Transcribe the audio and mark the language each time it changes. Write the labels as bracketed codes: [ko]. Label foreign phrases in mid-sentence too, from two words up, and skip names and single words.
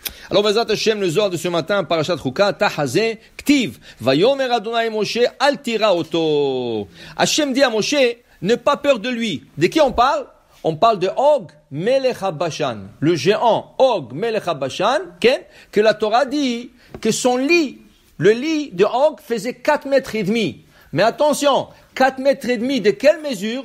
[fr] Alors, [he] בעזרת השם, [fr] le Zohar de ce matin, [he] פרשת חוקת, תא חזי, כתיב, ויאמר אדני משה, אל תירא אותו. [fr] Hashem dit à Moshe, n'aie pas peur de lui. De qui on parle? On parle de Og Melech HaBashan, le géant Og Melech HaBashan, que la Torah dit que son lit, le lit de Og faisait 4 mètres et demi. Mais attention, 4 mètres et demi de quelle mesure?